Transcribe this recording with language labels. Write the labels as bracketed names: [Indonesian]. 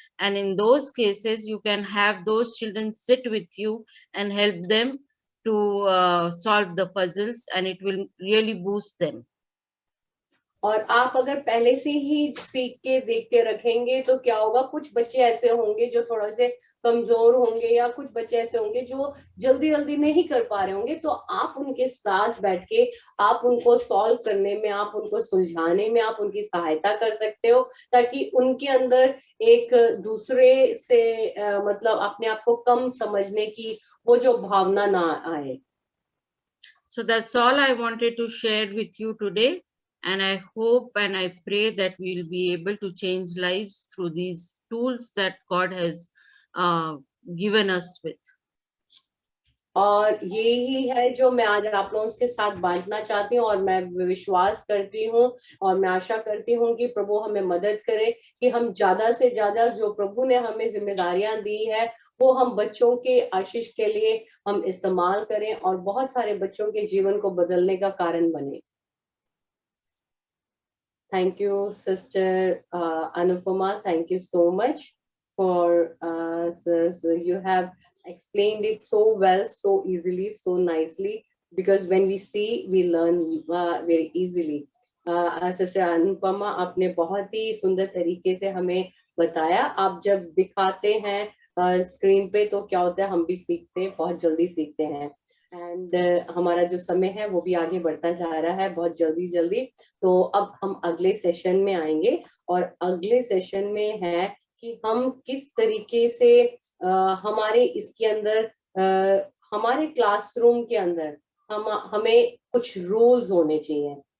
[English] And in those cases, you can have those children sit with you and help them to solve the puzzles, and it will really boost them. [Hindi] और आप अगर पहले से ही सीख के देखते रखेंगे तो क्या होगा, कुछ बच्चे ऐसे होंगे जो थोड़ा से कमजोर होंगे या कुछ बच्चे ऐसे होंगे जो जल्दी जल्दी नहीं कर पा रहे होंगे, तो आप उनके साथ बैठ के आप उनको सॉल्व करने में, आप उनको सुलझाने में आप उनकी सहायता कर सकते हो, ताकि उनके अंदर एक दूसरे से मतलब अपने आप को कम समझने की वो जो भावना ना आए। [English] So that's all I wanted to share with you today. And I hope and I pray that we'll be able to change lives through these tools that God has given us with. [Hindi] और यही है जो मैं आज आप लोगों के साथ बांटना चाहती हूँ, और मैं विश्वास करती हूँ और मैं आशा करती हूँ कि प्रभु हमें मदद करे कि हम ज्यादा से ज्यादा जो प्रभु ने हमें जिम्मेदारियां दी है वो हम बच्चों के आशीष के लिए हम इस्तेमाल करें और बहुत सारे बच्चों के जीवन को बदलने का कारण बने। [English] Thank you, Sister Anupama. Thank you so much for so you have explained it so well, so easily, so nicely. Because when we see, we learn very easily. [Hindi] Sister Anupama, आपने बहुत ही सुंदर तरीके से हमें बताया। आप जब दिखाते हैं स्क्रीन पे तो क्या होता है, हम भी सीखते हैं, बहुत जल्दी सीखते हैं। एंड हमारा जो समय है वो भी आगे बढ़ता जा रहा है बहुत जल्दी जल्दी। तो अब हम अगले सेशन में आएंगे और अगले सेशन में है कि हम किस तरीके से हमारे इसके अंदर हमारे क्लासरूम के अंदर हमें कुछ रूल्स होने चाहिए।